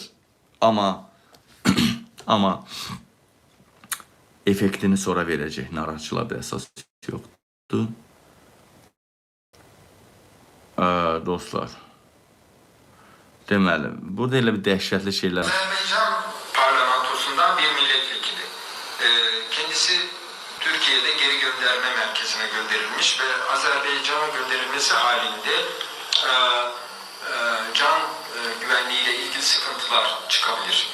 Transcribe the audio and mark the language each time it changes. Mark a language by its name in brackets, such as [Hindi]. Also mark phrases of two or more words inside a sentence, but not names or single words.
[Azerbaijani] Amma effektini sonra verəcək. Narahatçılarda əsas yoxdur. Dostlar. Deməli, burada elə bir dəhşətli şeylər. [Turkish] Azerbaycan parlamentosundan bir milletvekili. Kendisi Türkiye'de geri gönderme merkezine gönderilmiş ve Azerbaycan'a gönderilmesi halinde can güvenliğiyle ilgili sıkıntılar çıkabilir.